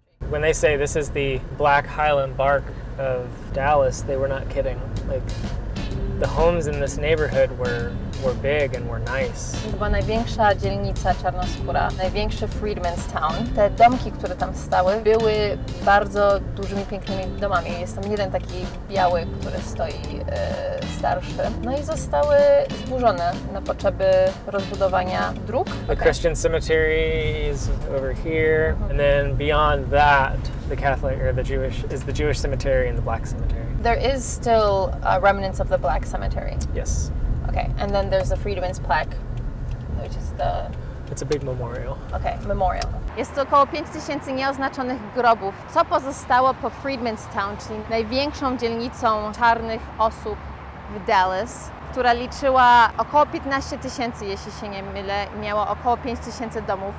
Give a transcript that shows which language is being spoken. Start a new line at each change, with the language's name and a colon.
English: When they say this is the Black Highland Bark of Dallas, they were not kidding. Like, the homes in this neighborhood were big and were nice.
Polish: To była największa dzielnica czarnoskóra, największy Freedmen's Town. Te domki, które tam stały, były bardzo dużymi, pięknymi domami. Jest tam jeden taki biały, który stoi starszy. No i zostały zburzone na potrzeby rozbudowania dróg.
English: The Christian cemetery is over here, and then beyond that, the Catholic or the Jewish cemetery and the Black cemetery. There is still remnants of the Black cemetery. Yes. Okay, and then there's the Freedmen's plaque, which is the... It's a big memorial. Okay, memorial.
Polish: Jest to około 5000 nieoznaczonych grobów, co pozostało po Freedmen's Town, czyli największą dzielnicą czarnych osób w Dallas, która liczyła około 15 000, jeśli się nie mylę, i miała około 5000 domów.